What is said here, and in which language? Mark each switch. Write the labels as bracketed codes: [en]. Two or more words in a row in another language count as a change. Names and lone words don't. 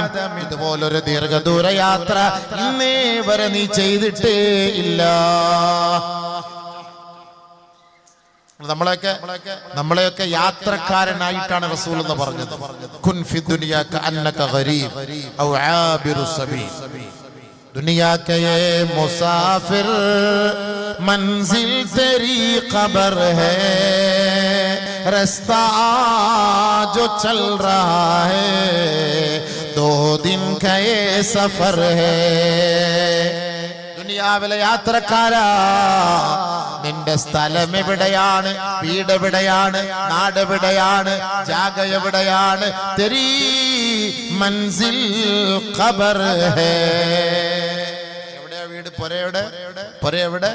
[ml] ഇതുപോലൊരു ദീർഘദൂര യാത്ര ഇന്നേ വരെ നീ ചെയ്തിട്ടേ ഇല്ല. നമ്മളെയൊക്കെ യാത്രക്കാരനായിട്ടാണ് റസൂൽ എന്ന് പറഞ്ഞത്. [ar] كن في الدنيا كأنك غريب أو عابر سبيل. [hi] दुनिया के ये मुसाफिर मंजिल तेरी खबर है, रास्ता जो चल रहा है 2 दिन का ये सफर है. [ml] ദുനിയാവിലെ യാത്രക്കാരാ, നിന്റെ സ്ഥലം എവിടെയാണ്, വീട് എവിടെയാണ്, നാട് എവിടെയാണ്, ജാഗ എവിടെയാണ്? [hi] तेरी मंज़िल ख़बर है. [ml] എവിടെയാ വീട്? പൊരയെവിടെ?